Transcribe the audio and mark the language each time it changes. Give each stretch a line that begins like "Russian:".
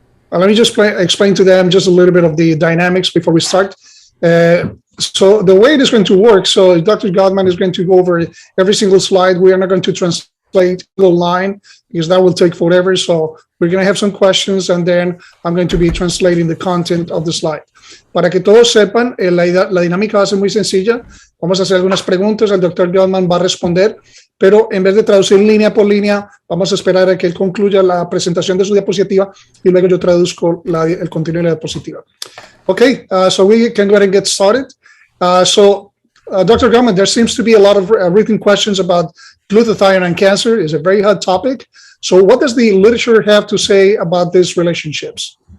English: Let me just explain to them just a little bit of the dynamics before we start. So the way it is going to work, so Dr. Gutman is going to go over every single slide. We are not going to translate the line because that will take forever. So we're going to have some questions and then I'm going to be translating the content of the slide.
Spanish: Para que todos sepan, la dinámica va a ser muy sencilla. Vamos a hacer algunas preguntas, el Dr. Gutman va a responder, pero en vez de traducir línea por línea, vamos a esperar a que él concluya la presentación de su diapositiva y luego yo traduzco el contenido de la diapositiva.
English: Okay, so we can go ahead and get started. Dr. Gutman, there seems to be a lot of written questions about glutathione and cancer. It's a very hot topic. So what does the literature have to say about these relationships?